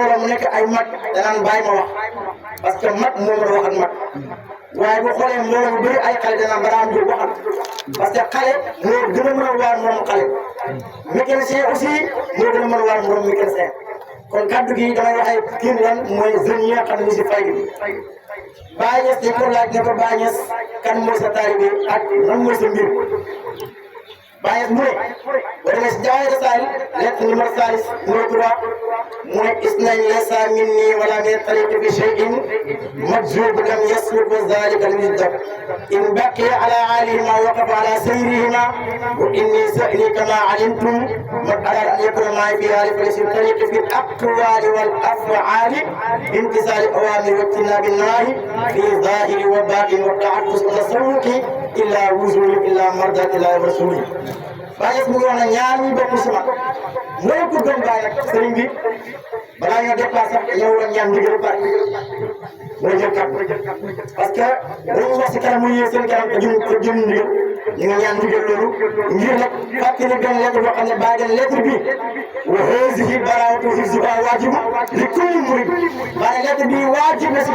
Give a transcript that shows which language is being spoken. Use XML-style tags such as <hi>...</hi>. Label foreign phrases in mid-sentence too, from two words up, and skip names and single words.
<wo>mu nekk ay mag danaan bàyyi ma wax</wo> <fr>parce que</fr> <wo>mag moom la wax ak mag waaye bu xoolee mbooloo mu bëri ay xale danaan Barham Diop waxal</wo> <fr>parce que</fr> <wo>xale moo gën a mën a waar moom xale</wo> <fr>mécanicien aussi</fr> <wo>moo gën a mën a waar moom mécanicien kon kaddu gi damay waxee kii lan mooy jeunes yi nga xam ne ñu si faydu bi Baay Ñas dañ ko laaj ne ko Baay Ñas kan mooy sa taalibe ak lan mooy sa mbir Baay Ñas mu ne boo demee si Jawaahir Rasaa'il</wo> <fr>lettre numéro 3</fr> <wo>mu ne</wo> <ar>إثنان ليس مني ولا من طريقي</ar> <wo>bi</wo> <ar>شيء مجذوب لم يسلك ذلك المجذاب إن بقيا على حالهما وقفا على سيرهما وإني شأني كما علمتم من أراد أن يكون معي في حالي فليس طريقي في الأقوال والأفعال امتثال أوامر واجتناب النواهي في الظاهر والباطن والتعقس والتشوق إلا وصول إلا مرضاة الله ورسولي</ar> <wo>Baay Ñas mu ngi wax ne ñaar ñi bokk si man mooy ku gëm Baay nag sëriñ bi balaa ñoo dépassé sax dañoo war a ñaan ndigal ba pare mooy jël kàddu</wo> <fr>parce que</fr> <wo>dañuy wax si kanam muy seen kanam te jëm ndigal ñu ngi ñaan ndigal loolu ngir nag fàttali benn lettre boo xam ne Baay den lettre bi</wo> <ar>وهذه البراءة حفظها واجب لكل مريد</ar> <wo>maanaam lettre bi waajib na si</wo>